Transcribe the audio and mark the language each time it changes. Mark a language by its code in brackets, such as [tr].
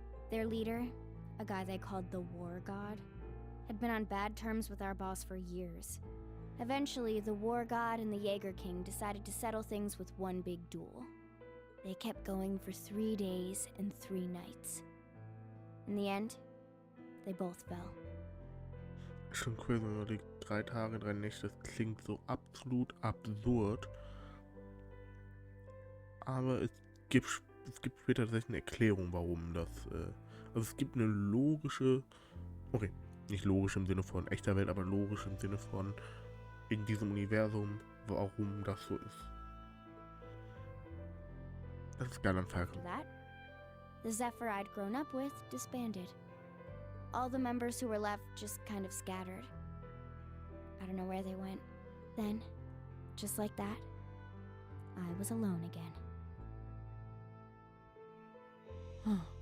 [en] Their leader, a guy they called the War God, had been on bad terms with our boss for years. Eventually, the War God and the Jaeger King decided to settle things with one big duel. They kept going for 3 days and 3 nights. In the end, they both fell. [de] Schon cool, wenn man überlegt, 3 Tage, 3 Nächte, das klingt so absolut absurd. Aber es gibt später tatsächlich eine Erklärung, warum das, also es gibt eine logische, okay, nicht logisch im Sinne von echter Welt, aber logisch im Sinne von in diesem Universum, warum das so ist. Das ist geil am Fall. [en] After that, the Zephyr I'd grown up with disbanded. All the members who were left just kind of scattered. I don't know where they went. Then, just like that, I was alone again.